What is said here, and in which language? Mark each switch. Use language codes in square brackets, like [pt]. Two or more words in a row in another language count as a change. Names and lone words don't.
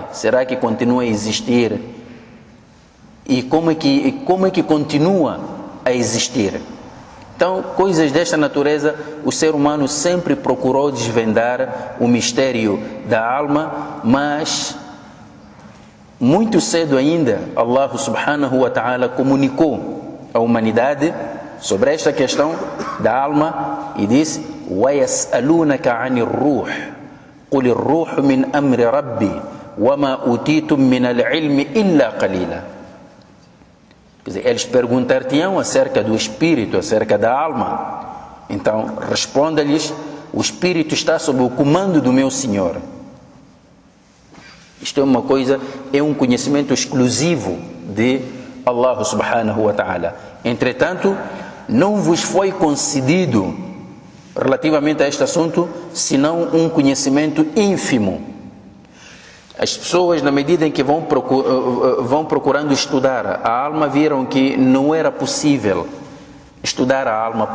[pt] Será que continua a existir? E como é que continua a existir? Então, coisas desta natureza, o ser humano sempre procurou desvendar o mistério da alma, mas muito cedo ainda Allah [ar] سبحانه وتعالى [pt] comunicou à humanidade sobre esta questão da alma e disse: [ar] وَيَسْأَلُونَكَ عَنِ الرُّوحِ قُلِ الرُّوحُ مِنْ أَمْرِ رَبِّي وَمَا أُوتِيتُم مِّنَ الْعِلْمِ إِلَّا قَلِيلًا. [pt] Quer dizer, eles perguntar-te-ão acerca do espírito, acerca da alma. Então, responda-lhes: o espírito está sob o comando do meu Senhor. Isto é uma coisa, é um conhecimento exclusivo de Allah [ar] سبحانه وتعالى. [pt] Entretanto, não vos foi concedido relativamente a este assunto senão um conhecimento ínfimo. As pessoas, na medida em que vão procurando estudar a alma, viram que não era possível estudar a alma.